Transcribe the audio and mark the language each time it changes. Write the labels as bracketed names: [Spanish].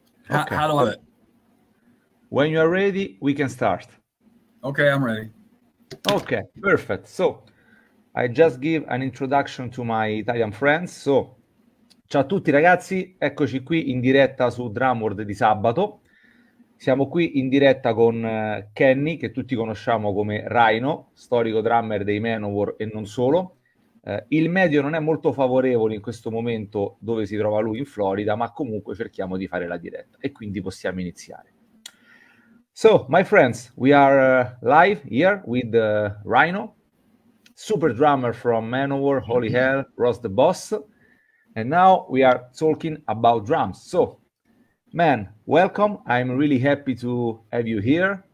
[English] Okay. How do I? When you are ready, we can start. Okay, I'm ready. Okay, perfect. So I just give an introduction to my Italian friends. [Italian] So, ciao a tutti ragazzi, eccoci qui in diretta su Drumworld di sabato. Siamo qui in diretta con Kenny, che tutti conosciamo come Rhino, storico drummer dei Manowar e non solo. Il medio non è molto favorevole in questo momento dove si trova lui in Florida, ma comunque cerchiamo di fare la diretta e quindi possiamo iniziare. [English] So, my friends, we are live here with Rhino, super drummer from Manowar, Holy Hell, Ross the Boss, and now we are talking about drums. So, man, welcome. I'm really happy to have you here.